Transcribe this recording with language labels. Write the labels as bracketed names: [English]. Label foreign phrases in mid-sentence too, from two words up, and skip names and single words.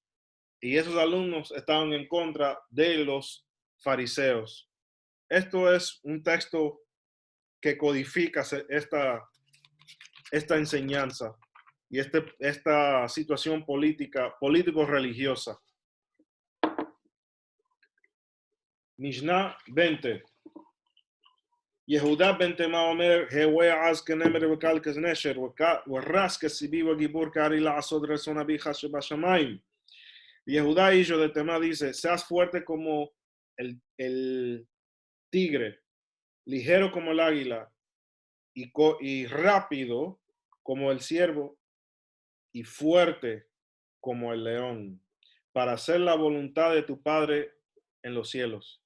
[Spanish] Y esos alumnos estaban en contra de los fariseos. Esto es un texto que codifica esta enseñanza y esta situación político-religiosa. Mishnah 20. [Hebrew] יהודה בן תימה אומר, הווה עז כנמר וקל כנשר, ורס כסיבי וגיבור כארי לעשות רצון אביך שבשמיים. [Spanish] Yehudá, hijo de Temá, dice, seas fuerte como el tigre, ligero como el águila y rápido como el ciervo y fuerte como el león, para hacer la voluntad de tu Padre en los cielos.